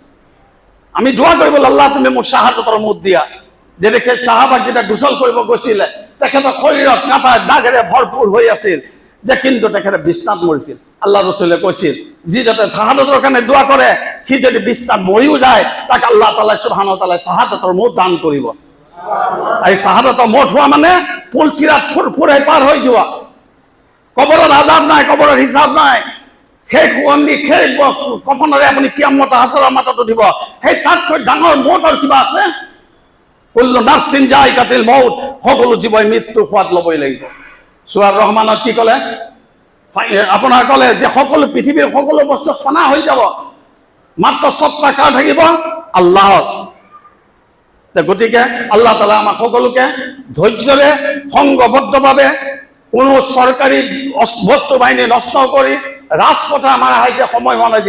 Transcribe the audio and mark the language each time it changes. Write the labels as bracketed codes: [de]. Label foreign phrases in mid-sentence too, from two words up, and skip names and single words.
[as] আমি দোৱা কৰিব, আল্লাহ তুমি মোক চাহাদতৰ মৌত দিয়া। যেনেকৈ চাহাবাক যেতিয়া গোচল কৰিব গৈছিলে, তেখেতৰ শৰীৰত কাঁটা দাগেৰে ভৰপূৰ হৈ আছিল, যে কিন্তু তেখেতে বিছনাত মৰিছিল। আল্লাহ ৰচুলে কৈছিল, যি যাতে চাহাদতৰ কাৰণে দোৱা কৰে, সি যদি বিছনাত মৰিও যায়, তাক [ar] الله تعالى سبحانه وتعالى [as] চাহাদতৰ মৌত দান কৰিব। এই চাহাদতৰ মৌত হোৱা মানে পুলচিৰাত ফুৰফুৰাই পাৰ হৈ যোৱা। কবৰত আযাব নাই, কবৰত হিচাপ নাই। সেই কফনেৰে আপুনি কিয়ামত হাছৰৰ মাথাত উঠিব। সেই তাতকৈ ডাঙৰ মৌত আৰু কিবা আছে? [ar] كل نفس ذائقة الموت, [as] সকলো জীৱই মৃত্যুৰ সোৱাদ ল'বই লাগিব। সূৰা ৰহমানত কি ক'লে? আপোনাৰ ক'লে যে সকলো পৃথিৱীৰ সকলো বস্তু ফনা হৈ যাব, মাত্ৰ সত্তা কাৰ থাকিব? আল্লাহৰ। গতিকে [ar] الله تعالى [as] আমাক সকলোকে ধৈৰ্যৰে সংঘবদ্ধভাৱে কোনো চৰকাৰী বস্তু বাহিনী নষ্ট কৰি ৰাজপথে আমাৰ আহাইতে সময় হোৱা নাই।